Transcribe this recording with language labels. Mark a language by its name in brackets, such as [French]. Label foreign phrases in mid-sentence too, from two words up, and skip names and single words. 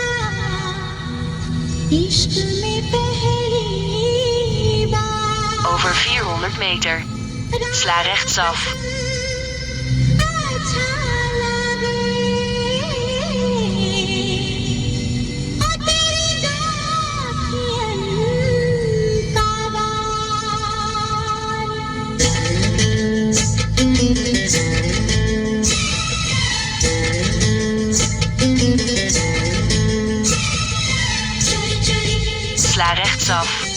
[Hindi] इश्क में पहली बार [Dutch] Over 400 meter. Sla rechtsaf. [Hindi] अच्छा लगे, ओ तेरी गाठियन का [Dutch] Sla rechtsaf.